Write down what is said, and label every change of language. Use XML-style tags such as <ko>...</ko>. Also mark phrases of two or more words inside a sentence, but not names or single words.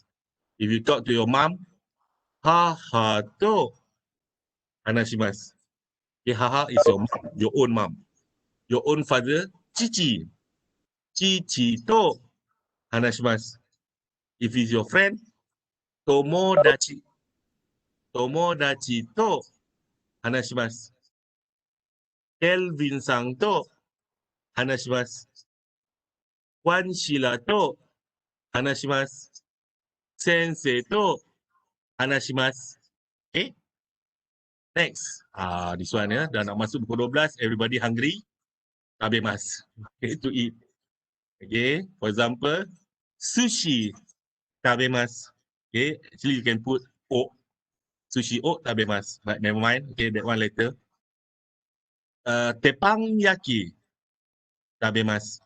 <en>If you talk to your mom,</en> <ja>母と話します.</ja> <en>Okay, haha is your mom, your own mom. Your own father, chichi.</en> <ja>父と話します.</ja> <en>If it's your friend,</en> <ja>tomodachi. 友達と話します. Kelvin-san to hanashimasu. Wan Shila to hanashimasu. 先生と話します.</ja> <en>Okay, next. This one</en> <ms>ya, dah nak masuk pukul 12,</ms> <en>everybody hungry. Tabemas. Okay, to eat. Okay, for example,</en> <ja>寿司食べます.</ja> <en>Okay, actually you can put o.</en> <ja>寿司を食べます.</ja> <en>But never mind. Okay, that one later.</en> <ja>鉄板焼き食べます.</ja>